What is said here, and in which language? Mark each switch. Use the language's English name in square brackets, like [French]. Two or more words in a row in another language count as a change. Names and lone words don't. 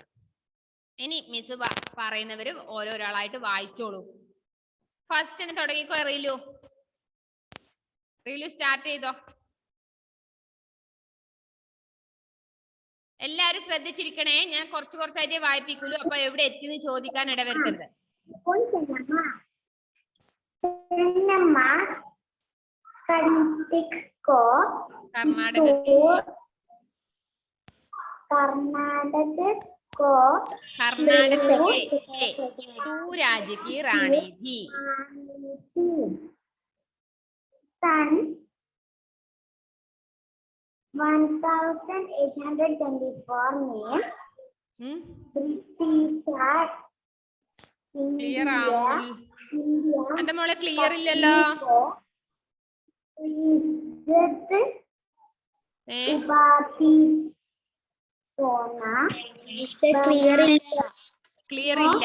[Malayalam] ഇനി മിസ് പറയുന്നവര് ഓരോരാളായിട്ട് വായിച്ചോളൂ. ഫസ്റ്റ് തുടങ്ങിക്കോ. റീലു സ്റ്റാർട്ട് ചെയ്തോ. എല്ലാരും ശ്രദ്ധിച്ചിരിക്കണേ. ഞാൻ കുറച്ചായിട്ട് വായിപ്പിക്കുള്ളൂ. അപ്പൊ എവിടെ എത്തിന്ന് ചോദിക്കാൻ ഇടവരുത്തരുത്. [Hindi] कर्नाटक तू राज्य की रानी थी. सन 1824 में ब्रिटिश [Malayalam] ക്ലിയർ ആവും. എന്താ മോളെ ക്ലിയർ ഇല്ലല്ലോ? ക്ലിയർ ഇല്ല.